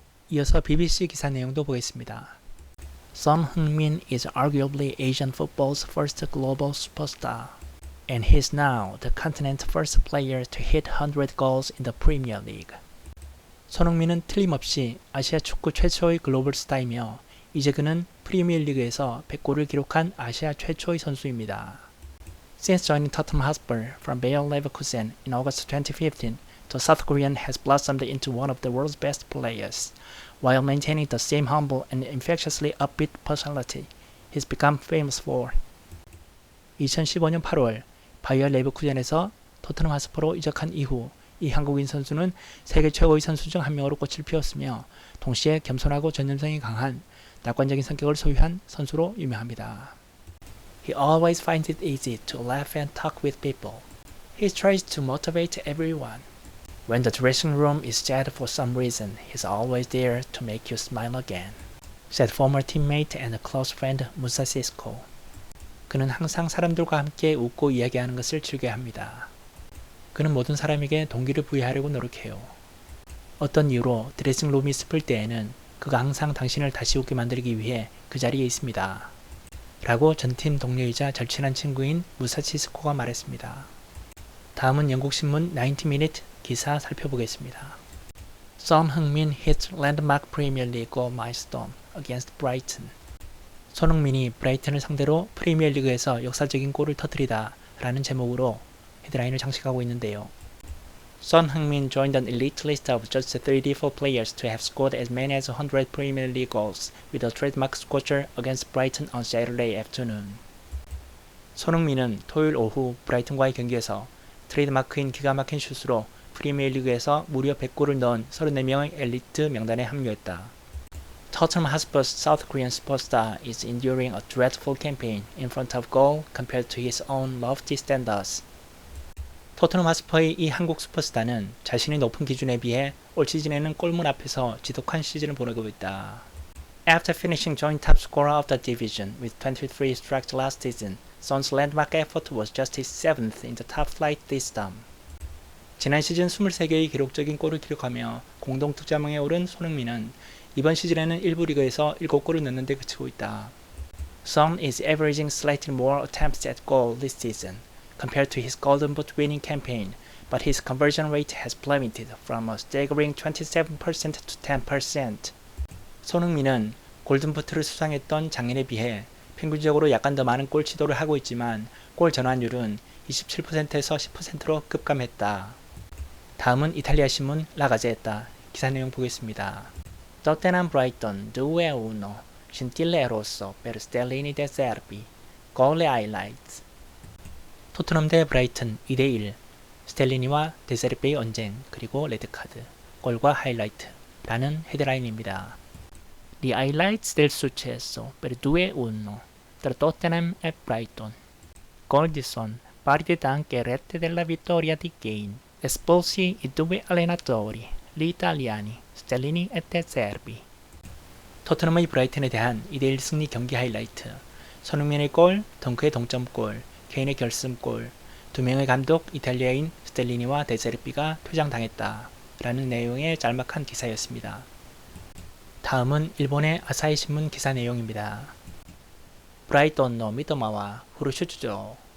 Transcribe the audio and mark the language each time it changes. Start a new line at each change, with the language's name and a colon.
Korean: 이어서 BBC 기사 내용도 보겠습니다.
English: Son Heung-min is arguably Asian football's first global superstar, and he is now the continent's first player to hit 100 goals in the Premier League.
Korean: 손흥민은 틀림없이 아시아 축구 최초의 글로벌 스타이며 이제 그는 프리미어리그에서 100골을 기록한 아시아 최초의 선수입니다.
English: Since joining Tottenham Hotspur from Bayer Leverkusen in August 2015, the South Korean has blossomed into one of the world's best players. While maintaining the same humble and infectiously upbeat personality he's become famous for.
Korean: 2015년 8월 바이어 레버쿠젠에서 토트넘 하스퍼로 이적한 이후 이 한국인 선수는 세계 최고의 선수 중 한 명으로 꽃을 피웠으며 동시에 겸손하고 전념성이 강한 낙관적인 성격을 소유한 선수로 유명합니다.
English: He always finds it easy to laugh and talk with people. He tries to motivate everyone. When the dressing room is sad for some reason, he's always there to make you smile again, said former teammate and close friend Musa Sissoko.
Korean: 그는 항상 사람들과 함께 웃고 이야기하는 것을 즐겨합니다. 그는 모든 사람에게 동기를 부여하려고 노력해요. 어떤 이유로 드레싱룸이 슬플 때에는 그가 항상 당신을 다시 웃게 만들기 위해 그 자리에 있습니다. 라고 전팀 동료이자 절친한 친구인 무사치 스코가 말했습니다. 다음은 영국신문 90미니트 기사 살펴보겠습니다.
English: Son Heung-min hits landmark Premier League goal milestone against Brighton.
Korean: 손흥민이 브라이튼을 상대로 프리미어리그에서 역사적인 골을 터뜨리다 라는 제목으로 헤드라인을 장식하고 있는데요.
English: Son Heung-min joined an elite list of just 34 players to have scored as many as 100 Premier League goals with a trademark scorcher against Brighton on Saturday afternoon.
Korean: 손흥민은 토요일 오후 브라이튼과의 경기에서 트레이드마크인 기가 막힌 슛으로 프리미어리그에서 무려 100골을 넣은 34명의 엘리트 명단에 합류했다.
English: Tottenham Hotspur's South Korean superstar is enduring a dreadful campaign in front of goal compared to his own lofty standards.
Korean: 토트넘 하스퍼의 이 한국 슈퍼스타는 자신의 높은 기준에 비해 올 시즌에는 골문 앞에서 지독한 시즌을 보내고 있다.
English: After finishing joint top scorer of the division with 23 strikes last season, Son's landmark effort was just his 7th in the top flight this term.
Korean: 지난 시즌 23개의 기록적인 골을 기록하며 공동 득점왕에 오른 손흥민은 이번 시즌에는 일부 리그에서 7골을 넣는 데 그치고 있다.
English: Son is averaging slightly more attempts at goal this season compared to his Golden Boot winning campaign, but his conversion rate has plummeted from a staggering 27% to 10%.
Korean: 손흥민은 골든부트를 수상했던 작년에 비해 평균적으로 약간 더 많은 골 시도를 하고 있지만 골 전환율은 27%에서 10%로 급감했다. 다음은 이탈리아 신문 라가제타 기사 내용 보겠습니다.
Italian: Tottenham Brighton 2-1 scintille rosso per Stellini De Zerbi.
English: Goal highlights.
Korean: 토트넘 대 브라이튼 2대1 스텔리니와 데세르비의 언쟁 그리고 레드카드 골과 하이라이트 라는 헤드라인입니다.
Italian: Gli highlights del successo per 2-1 tra Tottenham e Brighton. Gol di Son, partite anche rette della vittoria di Kane. Espulsi i due allenatori, gli italiani, Stellini e De Zerbi.
Korean: 토트넘의 브라이튼에 대한 2대1 승리 경기 하이라이트. 손흥민의 골, 덩크의 동점골, 케인의 결승골, 2명의 감독 이탈리아인 스텔리니와 데세르비가 퇴장당했다 라는 내용의 짤막한 기사였습니다. 다음은 일본의 아사히 신문 기사 내용입니다.
Japanese: 브라이톤노 미토마와 후르슈즈조.